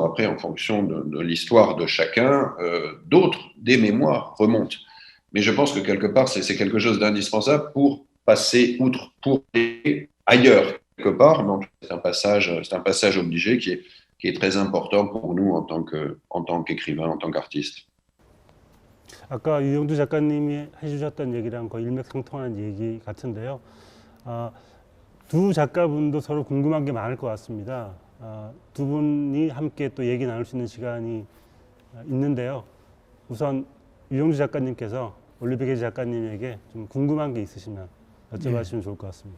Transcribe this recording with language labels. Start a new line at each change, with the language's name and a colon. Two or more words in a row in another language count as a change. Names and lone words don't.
French: Après, en fonction de l'histoire de chacun, des mémoires remontent. Mais je pense que quelque part, c'est quelque chose d'indispensable pour passer outre, pour aller ailleurs, quelque part. Donc, c'est un passage obligé qui est très important pour nous en tant qu'écrivain, en tant qu'artiste.
Korean: 아까 유영두 작가님이 해주셨던 얘기랑 거의 일맥상통하는 얘기 같은데요. 두 작가분도 서로 궁금한 게 많을 것 같습니다. 두 분이 함께 또 얘기 나눌 수 있는 시간이 있는데요. 우선 유영주 작가님께서 올리베게 작가님에게 좀 궁금한 게 있으시면 여쭤봐주시면 좋을 것 같습니다.